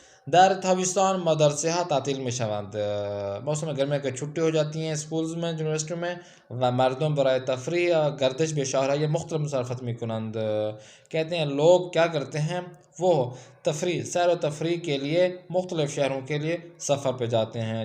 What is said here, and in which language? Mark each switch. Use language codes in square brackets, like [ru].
[fa] در تابستان مدرسه ها تعطیل می شوند. [ur] موسم گرمی کے چھٹی ہو جاتی ہیں اسکولز میں، یونیورسٹیوں میں. [fa] و مردم برای تفریح گردش به شهرهای مختلف مسافرت می کنند. [ur] کہتے ہیں لوگ کیا کرتے ہیں، وہ تفریح سیر و تفریح کے لیے مختلف شہروں کے لیے سفر پہ جاتے ہیں.